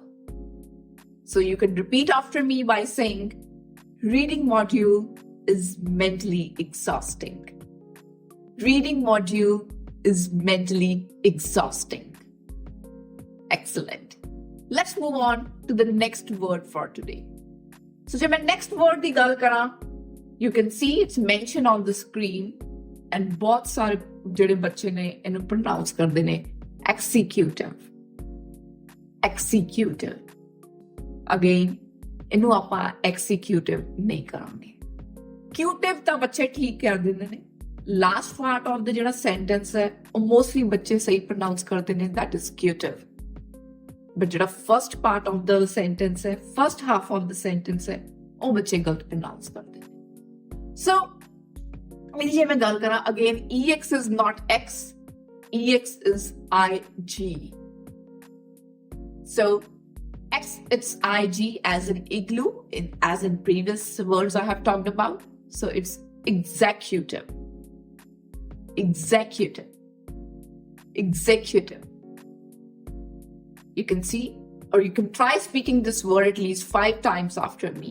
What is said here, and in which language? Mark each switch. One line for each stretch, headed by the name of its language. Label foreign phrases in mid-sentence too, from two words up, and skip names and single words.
English: So you can repeat after me by saying, reading module is mentally exhausting. Reading module is mentally exhausting. Excellent. Let's move on to the next word for today. So when next word
Punjabi: ਦੀ ਗੱਲ ਕਰਾਂ,
English: you can see it's mentioned on the screen, and
Punjabi: ਬਹੁਤ ਸਾਰੇ ਜਿਹੜੇ ਬੱਚੇ ਨੇ ਇਹਨੂੰ pronounce ਕਰਦੇ ਨੇ
English: executive. Again,
Punjabi: ਇਹਨੂੰ ਆਪਾਂ executive ਨਹੀਂ ਕਰਾਂਗੇ. Cutive ਤਾਂ ਬੱਚੇ ਠੀਕ ਕਰ ਦਿੰਦੇ ਨੇ.
English: Last part of the
Punjabi: ਜਿਹੜਾ sentence ਹੈ ਉਹ mostly ਬੱਚੇ ਸਹੀ pronounce ਕਰਦੇ ਨੇ,
English: that is cutive. But ਜਿਹੜਾ first part of the sentence ਹੈ, first half of the sentence ਹੈ,
Punjabi: ਉਹ ਬੱਚੇ ਗਲਤ pronounce ਕਰਦੇ ਨੇ. So ਮੇਰੀ ਜੇ ਮੈਂ ਗੱਲ ਕਰਾਂ,
English: again EX is not X, EX is IG. So X, it's IG as in igloo, as in previous words I have talked about. So it's executive. You can see, or you can try speaking this word at least 5 times after me.